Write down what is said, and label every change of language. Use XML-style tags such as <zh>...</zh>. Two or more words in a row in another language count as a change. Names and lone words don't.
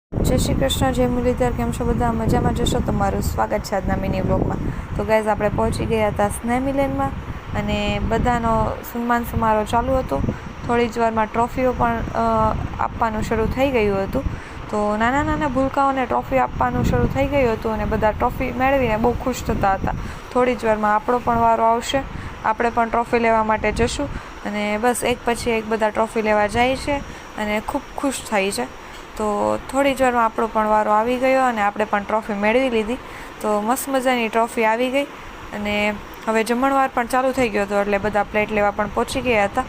<hi>जय श्री कृष्ण, जय मुरलीधर।</hi> <gu>કેમ છો બધા? મજામાં જશો? તમારું સ્વાગત છે આજના મિની વ્લોગમાં। તો ગાઇઝ આપણે પહોંચી ગયા હતા સ્નેહ મિલનમાં અને બધાનો સન્માન સમારોહ ચાલુ હતો। થોડી જ વારમાં ટ્રોફીઓ પણ આપવાનું શરૂ થઈ ગયું હતું। તો નાના નાના ભૂલકાઓને ટ્રોફી આપવાનું શરૂ થઈ ગયું હતું અને બધા ટ્રોફી મેળવીને બહુ ખુશ થતા હતા। થોડી જ વારમાં આપણો પણ વારો આવશે, આપણે પણ ટ્રોફી લેવા માટે જશું અને બસ એક પછી એક બધા ટ્રોફી લેવા જાય છે અને ખૂબ ખુશ થાય છે। તો થોડી જ વારમાં આપણો પણ વારો આવી ગયો અને આપણે પણ ટ્રોફી મેળવી લીધી। તો મસ્ત મજાની ટ્રોફી આવી ગઈ અને હવે જમણવાર પણ ચાલુ થઈ ગયો હતો એટલે બધા પ્લેટ લેવા પણ પહોંચી ગયા હતા।</gu>